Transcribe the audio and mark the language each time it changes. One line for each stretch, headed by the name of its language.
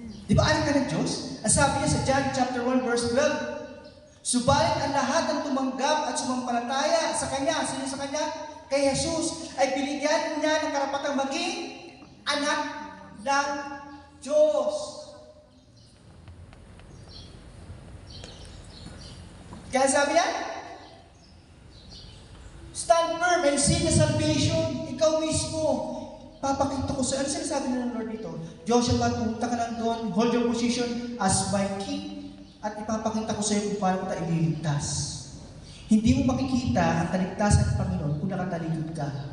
Filipino: Di ba anak ka ng Diyos? Ang sabi niya sa John chapter 1 verse 12, subalit ang lahat ng tumanggap at sumampalataya sa Kanya, sino sa Kanya? Kay Jesus, ay binigyan niya ng karapatang maging anak ng Diyos. Kaya sabi niya,
English: stand firm and see the salvation.
Filipino: Ikaw mismo, papakita ko sa ano sinasabi na ng Lord dito? Joshua, pumunta ka lang doon,
English: hold your position as my king,
Filipino: at ipapakita ko sa iyo kung paano kita ililigtas. Hindi mo makikita ang kaligtasan ng Panginoon kung nakatalikod ka.